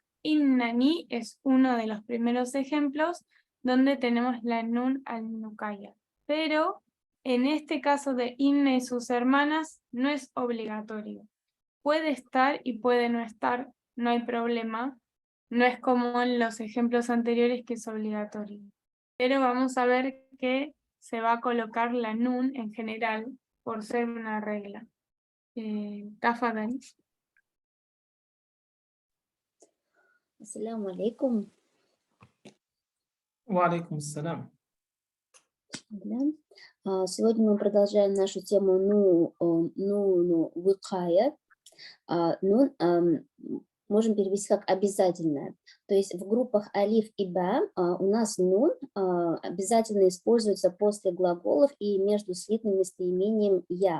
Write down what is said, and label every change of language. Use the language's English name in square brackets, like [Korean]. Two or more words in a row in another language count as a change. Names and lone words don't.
[Spanish] Innani es uno de los primeros ejemplos donde tenemos la [Arabic] نون النكاية, [Spanish] pero En este caso de Inna y sus hermanas, no es obligatorio. Puede estar y puede no estar, no hay problema. No es como en los ejemplos anteriores que es obligatorio. Pero vamos a ver que se va a colocar la nun en general por ser una regla. Tafadhal. [Arabic] السلام عليكم. وعليكم السلام. [Russian] Да. Сегодня мы продолжаем нашу тему нуну выкая. Нун можем перевести как обязательное. То есть в группах алиф и ба у нас нун обязательно используется после глаголов и между слитным местоимением я.